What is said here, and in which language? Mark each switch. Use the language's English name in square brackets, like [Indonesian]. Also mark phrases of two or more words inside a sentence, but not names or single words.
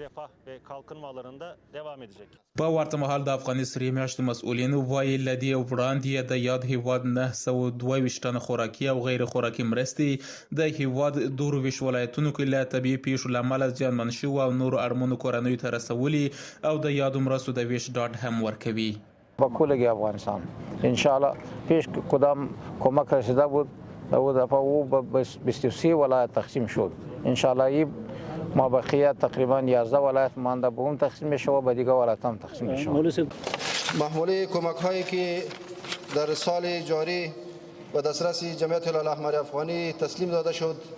[Pashto] په ورته مهال د افغاني سرې میاشتې مسؤلین وایي له دې وړاندې د یاد هیواد 922 ټنه خوراکي او غیر خوراکي مرستې د هیواد 22 ولایتونو کې له طبیعي پیښو له امله زیانمن شوو او نورو اړمنو کورنیو ته رسولي او د یادو مرستو د ویش ډاډ هم ورکوي. [Persian] با کل افغانستان [Arabic] انشاءالله [Persian] پیش کدام کمک رسیده بود او دفعه او به 23 ولایت تقسیم شد. [Arabic] انشاءالله [Persian] این ما بقیه تقریبا 11 ولایت مانده به اون تقسیم میشه و به دیگه ولایت هم تقسیم میشه. محموله کمک هایی که در سال جاری به دسترس جمعیت هلال احمر افغانی تسلیم داده شد